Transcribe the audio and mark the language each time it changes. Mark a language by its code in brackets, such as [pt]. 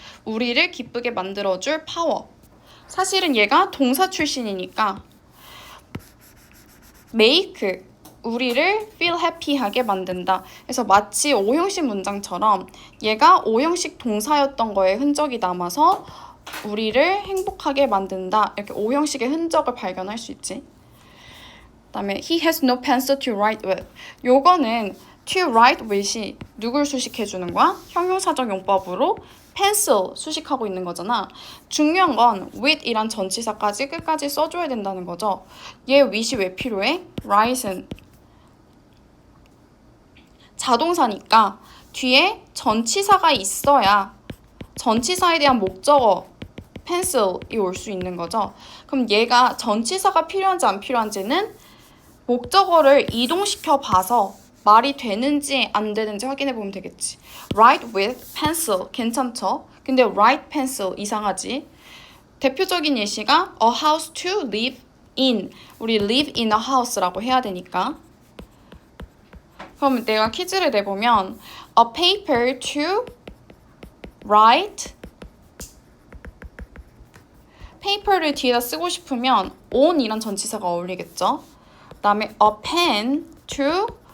[ko] 우리를 기쁘게 만들어줄 파워. 사실은 얘가 동사 출신이니까 make, 우리를 [en] feel happy [ko] 하게 만든다. 그래서 마치 O형식 문장처럼 얘가 O형식 동사였던 거에 흔적이 남아서 우리를 행복하게 만든다. 이렇게 O형식의 흔적을 발견할 수 있지. 그다음에 [en] he has no pencil to write with. [ko] 요거는 to write with이 누굴 수식해주는 거야? 형용사적 용법으로 pencil 수식하고 있는 거잖아. 중요한 건 with이란 전치사까지 끝까지 써줘야 된다는 거죠. 얘 with이 왜 필요해? write은 자동사니까 뒤에 전치사가 있어야 전치사에 대한 목적어 pencil이 올 수 있는 거죠. 그럼 얘가 전치사가 필요한지 안 필요한지는 목적어를 이동시켜 봐서 말이 되는지 안 되는지 확인해 보면 되겠지. [en] Write with pencil [ko] 괜찮죠? 근데 [en] write pencil [ko] 이상하지? 대표적인 예시가 [en] a house to live in. [ko] 우리 [en] live in a house [ko] 라고 해야 되니까. 그럼 내가 퀴즈를 내보면 [en] a paper to write. [ko] paper를 뒤에다 쓰고 싶으면 on이란 전치사가 어울리겠죠? 그 다음에 [en] a pen to